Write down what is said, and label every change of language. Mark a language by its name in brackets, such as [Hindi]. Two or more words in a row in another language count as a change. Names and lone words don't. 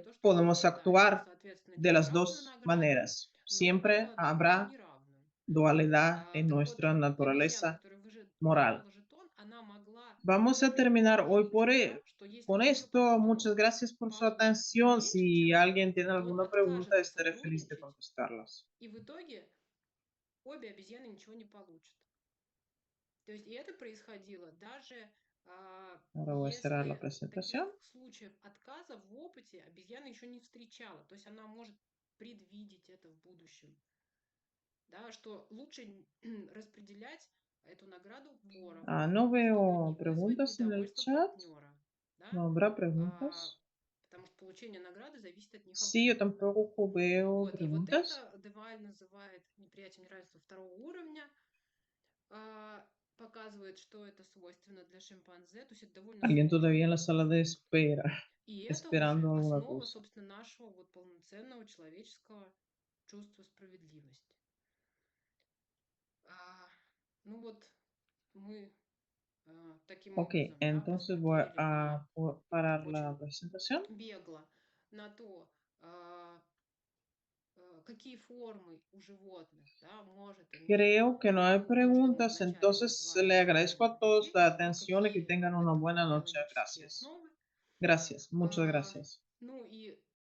[Spanish] que [Russian] то, что они [Spanish] podemos [Russian] ожидали. То есть, [Spanish] actuar [Russian] соответственно, [Spanish] de [Russian] либо [Spanish] las [Russian] равную [Spanish] dos [Russian] награду, [Spanish] maneras. [Russian] ну, [Spanish] Siempre [Russian] либо награду [Spanish] habrá [Russian] неравную. [Spanish] dualidad en [Russian] Так вот, [Spanish] nuestra [Russian] обезьяна, [Spanish] naturaleza [Russian] которая [Spanish] moral. [Russian] выбрала жетон, она могла [Spanish] Vamos a terminar hoy [Russian] предположить, да, что если [Spanish] con [Russian] у ее [Spanish] esto. Muchas [Russian] партнеров [Spanish] gracias por su [Russian] получит [Spanish] atención. [Russian] меньше, [Spanish] Si [Russian] чем она, [Spanish] alguien tiene [Russian] то он [Spanish] alguna pregunta, [Russian] откажется [Spanish] estaré feliz de [Russian] сотрудничать, [Spanish] contestarlas. [Russian] и в итоге обе обезьяны ничего не получат. То есть и это происходило даже [Spanish] Ahora voy a cerrar la [Russian] если [Spanish] presentación. [Russian] таких случаев отказа в опыте обезьяна еще не встречала. То есть она может предвидеть это в будущем, да, что лучше распределять эту награду поровну, [Spanish] No [Russian] чтобы [Spanish] veo [Russian] не вызвать [Spanish] preguntas en el [Russian] недовольство [Spanish] chat. [Russian] партнера, да, [Spanish] No habrá [Russian] а, [Spanish] preguntas. [Russian] потому что получение награды зависит от них [Spanish] Sí, yo [Russian] обоих. [Spanish] tampoco veo [Russian] Вот, и вот [Spanish] preguntas. [Russian] это Деваль называет неприятие неравенства второго уровня, показывает, что это свойственно для шимпанзе, то есть это довольно [Spanish] Alguien [Russian] сложный [Spanish] todavía en la sala de [Russian] подход. [Spanish] espera, [Russian] И это уже [Spanish] esperando alguna [Russian] основа, [Spanish] cosa. [Russian] собственно, нашего вот полноценного человеческого чувства справедливости. А, ну вот мы таким [Spanish] Ok, [Russian] образом, да, [Spanish] entonces voy [Russian] посмотрели на [Spanish] a parar la [Russian] очень [Spanish] presentación. [Russian] бегло на то, какие формы у животных, да, может иметь [Spanish] Creo que no hay [Russian] то, что мы [Spanish] preguntas, [Russian] вначале [Spanish] entonces [Russian] назвали [Spanish] le agradezco [Russian] биология [Spanish] a todos la [Russian] поведения, а [Spanish] atención y que [Russian] какие [Spanish] tengan [Russian] у [Spanish] una [Russian] этого [Spanish] buena noche. [Russian] биологические [Spanish] Gracias. [Russian] основы. [Spanish] Gracias, muchas [Russian] А, [Spanish] gracias. [Russian] ну и